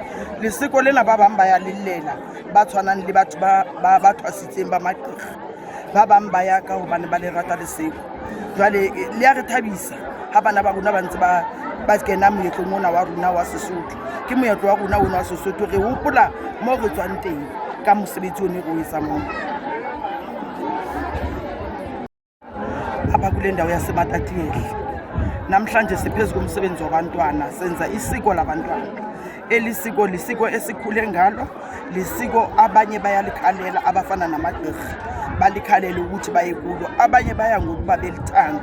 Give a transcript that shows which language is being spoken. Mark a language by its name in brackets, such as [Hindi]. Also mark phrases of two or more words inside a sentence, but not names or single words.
[Southern Sotho] Leseko lena ba bang ba ya lellela ba tshwanang le batho ba thwasitseng ba maqekga. Ba bang ba ya ka hobane ba le rata leseko. Jwale le ya re thabisa ha bana ba rona ba ntse ba kena moetlong ona wa rona wa Sesotho. Ke moetlo wa rona ona wa Sesotho re hopola mo re tswang teng ka mosebetsi o ne go etsa mona. [Xhosa] Apha kule ndawo yaseMatatiele namhlanje siphezu komsebenzi wabantwana, senza isiko labantwana. Elisiko lisiko esikhule ngalo, lisiko abanye bayalikhalela abafana namagqirha balikhalela ukuthi baye kulo, abanye baya ngokuba belithanda.